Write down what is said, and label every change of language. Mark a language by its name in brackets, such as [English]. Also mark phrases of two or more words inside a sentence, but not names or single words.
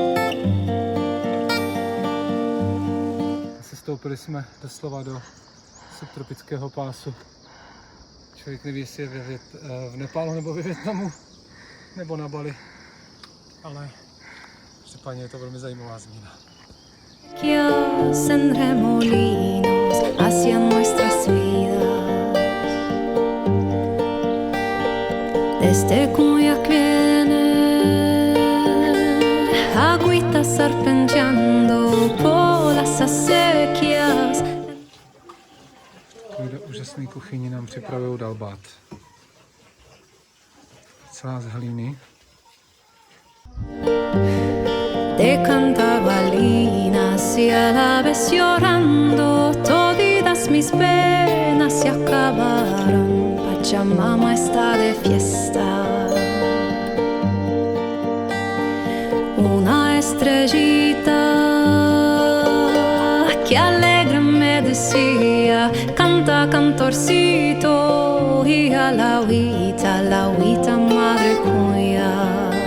[Czech] Sestoupili jsme doslova do subtropického pásu. Člověk neví, jestli je v Nepálu nebo ve Vietnamu, nebo na Bali, ale případně je to velmi zajímavá změna. [Spanish] En remolinos hacia nuestras vidas. Desde Cuyac viene agüita serpenteando por las acequias. [Czech] V úžasné kuchyni nám připravují dalbát. Celá z hlíny. [Spanish] Te cantaba linas y a la vez llorando, toditas mis penas se acabaron. Pachamama está de fiesta. Una estrellita que alegre me decía, canta cantorcito, y a la agüita madre cuya.